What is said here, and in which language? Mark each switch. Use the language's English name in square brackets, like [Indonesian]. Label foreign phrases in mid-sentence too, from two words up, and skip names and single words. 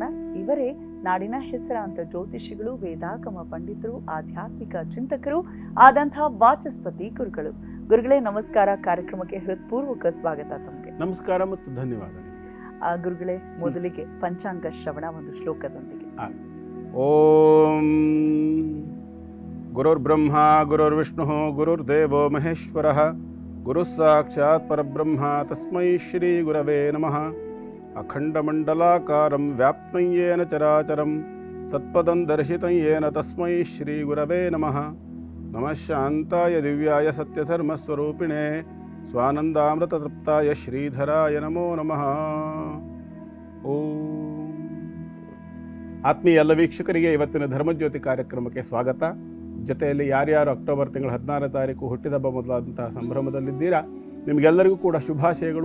[Kannada] ಇವರೇ ನಾಡಿನ ಹೆಸರಾಂತ ಜ್ಯೋತಿಷಿಗಳು, ವೇದಾಗಮ ಪಂಡಿತರು, ಆಧ್ಯಾತ್ಮಿಕ ಚಿಂತಕರು ಆದಂತಹ ವಾಚಸ್ಪತಿ ಗುರುಗಳು. ಗುರುಗಳೇ ನಮಸ್ಕಾರ. ಕಾರ್ಯಕ್ರಮಕ್ಕೆ ಹೃತ್ಪೂರ್ವಕ ಸ್ವಾಗತ ತಮಗೆ. ನಮಸ್ಕಾರ ಮತ್ತು ಧನ್ಯವಾದ. ಗುರುಗಳೇ, ಮೊದಲಿಗೆ ಪಂಚಾಂಗ ಶ್ರವಣ ಒಂದು ಶ್ಲೋಕದೊಂದಿಗೆ. [Sanskrit] ಓಂ ಗುರುರ್ ಬ್ರಹ್ಮ ಗುರುರ್ ವಿಷ್ಣು ಗುರುರ್ದೇವೋ ಮಹೇಶ್ವರಃ ಗುರುಃ ಸಾಕ್ಷಾತ್ ಪರಬ್ರಹ್ಮ ತಸ್ಮೈ ಶ್ರೀ ಗುರವೇ ನಮಃ. ಅಖಂಡಮಂಡಲಾಕಾರಂ ವ್ಯಾಪ್ತಂ ಯೇನ ಚರಾಚರಂ ತತ್ಪದಂ ದರ್ಶಿತಂ ಯೇನ ತಸ್ಮೈ ಶ್ರೀ ಗುರವೇ ನಮಃ. ನಮಃ ಶಾಂತಾಯ ದಿವ್ಯಾಯ ಸತ್ಯಧರ್ಮಸ್ವರೂಪಿಣೇ ಸ್ವಾನಂದಾಮೃತತೃಪ್ತಾಯ ಶ್ರೀಧರಾಯ ನಮೋ ನಮಃ. ಓಂ. [Kannada] ಆತ್ಮೀಯ ಎಲ್ಲ ವೀಕ್ಷಕರಿಗೆ ಇವತ್ತಿನ ಧರ್ಮಜ್ಯೋತಿ ಕಾರ್ಯಕ್ರಮಕ್ಕೆ ಸ್ವಾಗತ. ಜೊತೆಯಲ್ಲಿ ಯಾರ್ಯಾರು ಅಕ್ಟೋಬರ್ ತಿಂಗಳ 16ನೇ ತಾರೀಕು ಹುಟ್ಟಿದಬ್ಬ ಮೊದಲಾದಂತಹ ಸಂಭ್ರಮದಲ್ಲಿದ್ದೀರಾ, ನಿಮಗೆಲ್ಲರಿಗೂ ಕೂಡ ಶುಭಾಶಯಗಳು.